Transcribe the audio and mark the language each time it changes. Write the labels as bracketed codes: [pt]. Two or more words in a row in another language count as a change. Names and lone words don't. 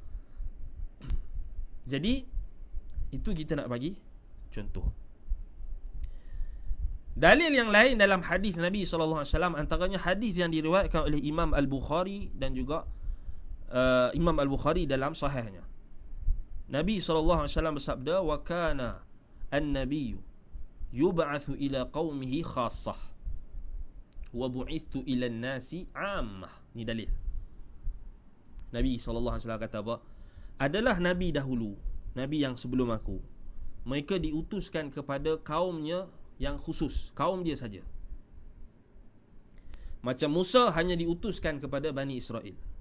[ms] Jadi itu kita nak bagi contoh. Dalil yang lain dalam hadis Nabi SAW, antaranya hadis yang diriwayatkan oleh Imam Al-Bukhari dan juga Imam Al-Bukhari dalam sahihnya. Nabi SAW bersabda, [ar] وكان النبي يبعث إلى قومه خاصة وبعثت إلى الناس عامة. [ms] Ni dalil. Nabi SAW kata apa? Adalah nabi dahulu, nabi yang sebelum aku, mereka diutuskan kepada kaumnya yang khusus, kaum dia saja. Macam Musa hanya diutuskan kepada Bani Israel.